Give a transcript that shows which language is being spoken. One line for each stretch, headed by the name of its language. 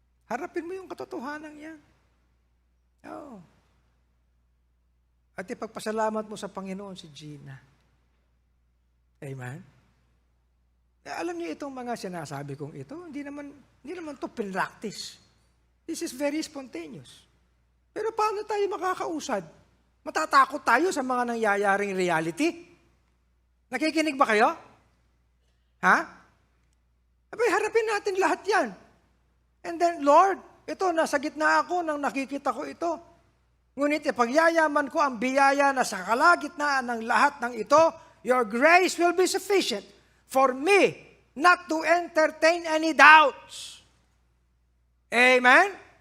Filipino: Harapin mo yung katotohanan yan. At ipagpasalamat mo sa Panginoon si Gina. Amen? Alam niyo itong mga sinasabi kong ito, hindi naman to pinractice.
English: This is very spontaneous.
Filipino: Pero paano tayo makakausad? Matatakot tayo sa mga nangyayaring reality? Nakikinig ba kayo? Ha? Abay, harapin natin lahat yan.
English: And then, Lord,
Filipino: ito, nasa gitna ako nang nakikita ko ito. Ngunit ipagyayaman ko ang biyaya na sa kalagitnaan ng lahat ng ito,
English: your grace will be sufficient for me not to entertain any doubts.
Filipino: Amen?